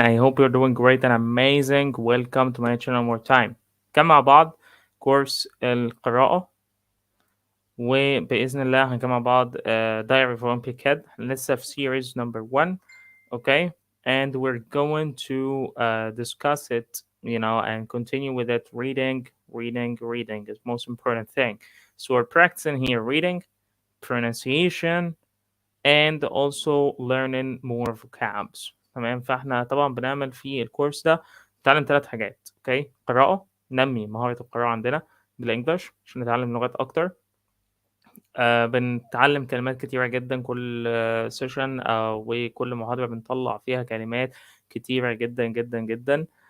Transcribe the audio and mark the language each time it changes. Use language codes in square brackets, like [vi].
[en] I hope you're doing great and amazing. Welcome to my channel one more time. [ar] كان مع بعض كورس القراءة وبإذن الله هنكمل مع بعض Diary of Wimpy Kid لسه في [en] series number 1. Okay, and we're going to discuss it, and continue with it. Reading is most important thing. So we're practicing here reading, pronunciation, and also learning more vocabs. [ar] تمام، فاحنا طبعا بنعمل في الكورس ده نتعلم 3 حاجات. اوكي، قراءة، ننمي مهارة القراءة عندنا بالانجلش عشان نتعلم لغات اكتر. بنتعلم كلمات كتيرة جدا كل سيشن وكل محاضرة بنطلع فيها كلمات كتيرة جدا جدا جدا.